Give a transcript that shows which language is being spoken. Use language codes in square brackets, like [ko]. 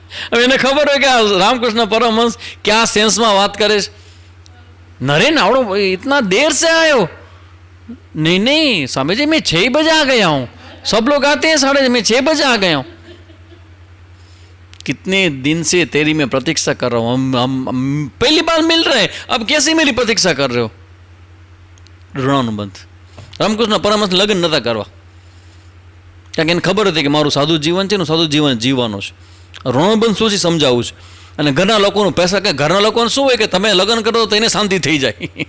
[gu] હવે એને ખબર હોય કે રામકૃષ્ણ પરમહંસ ક્યાં સેન્સમાં વાત કરે છે. નરેન આવડો [hi] इतना देर से आए हो? नहीं स्वामी जी मैं 6 बजे आ गया हूँ. सब लोग आते हैं 6:30, मैं 6 बजे आ गया हूँ. कितने दिन से तेरी मैं प्रतीक्षा कर रहा हूँ, हम पहली बार मिल रहे हैं, अब कैसे मेरी प्रतीक्षा कर रहे हो? [gu] ઋણાનું બંધ. રામકૃષ્ણ પરમહંસ લગ્ન નતા કરવા, કારણ કે એને ખબર હતી કે મારું સાદું જીવન છે ને સાદું જીવન જીવવાનું છે. ઋણાનું બંધ શું છે સમજાવું છે. અને ઘરના લોકોનું પૈસા કે ઘરના લોકોને શું હોય કે તમે લગ્ન કરો તો એને શાંતિ થઈ જાય.